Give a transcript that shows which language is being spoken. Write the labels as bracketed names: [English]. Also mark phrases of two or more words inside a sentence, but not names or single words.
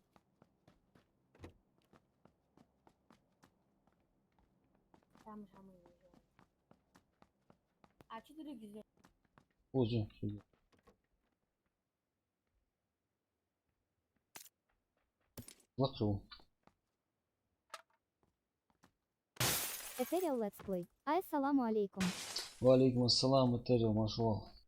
[Russian] Там же мы уже. А 4 где? Позже. Лохру. Ethereal Let's Play. [Arabic] السلام عليكم. وعليكم السلام, Этериал, машал.